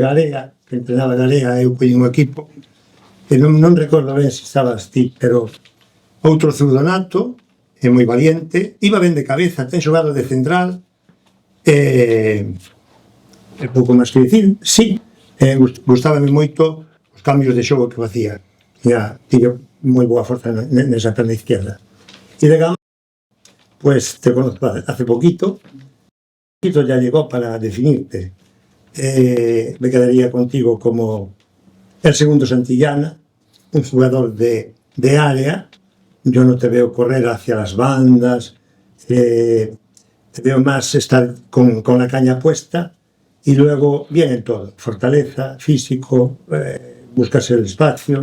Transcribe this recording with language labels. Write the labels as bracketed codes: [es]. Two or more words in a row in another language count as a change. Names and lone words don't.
[gl] Garea, que entrenaba Garea, eu coñi un equipo, e non recordo ben se estabas ti, pero outro zurdo nato, é moi valiente, iba ben de cabeza, ten xogado de central, e pouco máis que dicir, sí, gustábame moito os cambios de xogo que facía, tiña moi boa forza nesa perna izquierda. E de Gama, [es] pues te conozco hace poquito ya llegó para definirte. Me quedaría contigo como el segundo Santillana, un jugador de área. Yo no te veo correr hacia las bandas, te veo más estar con la caña puesta y luego bien en todo, fortaleza, físico, buscas el espacio.